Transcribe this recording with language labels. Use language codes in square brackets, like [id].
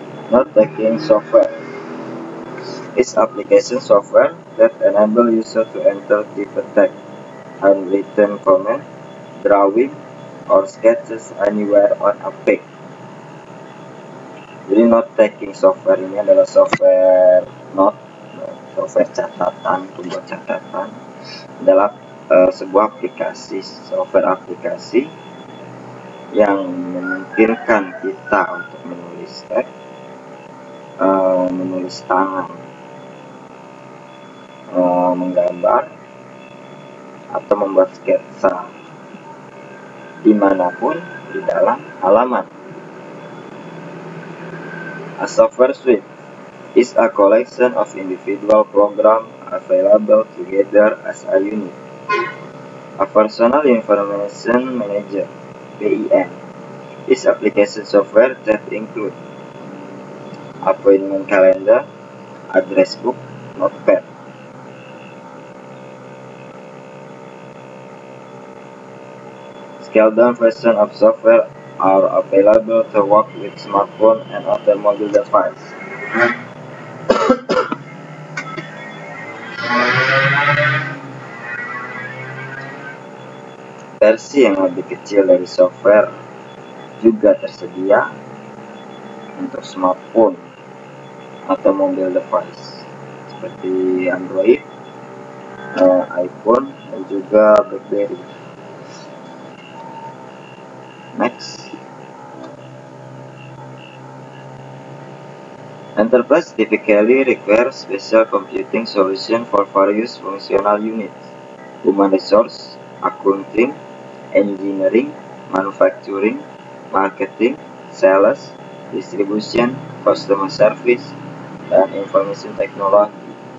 [en] Note-taking software is application software that enable user to enter different text, handwritten comment, drawing, or sketches anywhere on a page. [id] Jadi note-taking software ini adalah software catatan, pembuat catatan, adalah sebuah aplikasi, software aplikasi yang memungkinkan kita untuk menulis teks, menulis tangan, menggambar, atau membuat sketsa dimanapun di dalam halaman. [en] A software suite is a collection of individual programs available together as a unit. A personal information manager (PIM) is application software that include appointment calendar, address book, notepad. Scaled-down versions of software are available to work with smartphone and other mobile devices. [id] Versi yang lebih kecil dari software juga tersedia untuk smartphone atau mobile device seperti Android, iPhone, dan juga BlackBerry. [en] Next, enterprise typically requires special computing solution for various functional units: human resource, accounting, engineering, manufacturing, marketing, sales, distribution, customer service, dan information technology.